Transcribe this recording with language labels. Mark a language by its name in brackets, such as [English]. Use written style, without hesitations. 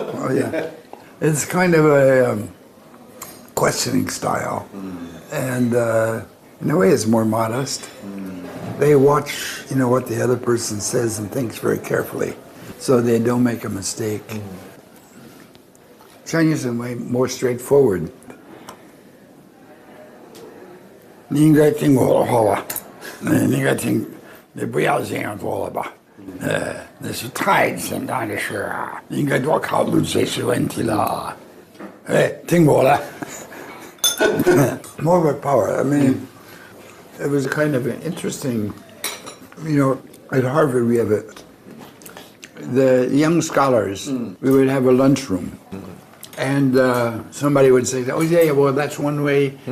[English] Oh, yeah. It's kind of a questioning style. And in a way, it's more modest. They watch, what the other person says and thinks very carefully, so they don't make a mistake. Chinese are way more straightforward. [Chinese] 你应该听我的话吧，你应该听，你不要这样做了吧。那是太简单的事啊，你应该多考虑这些问题了。听我的。 [English] More of a power. I mean, it was kind of an interesting, at Harvard we have the young scholars, we would have a lunchroom. And somebody would say, oh, yeah, well, that's one way.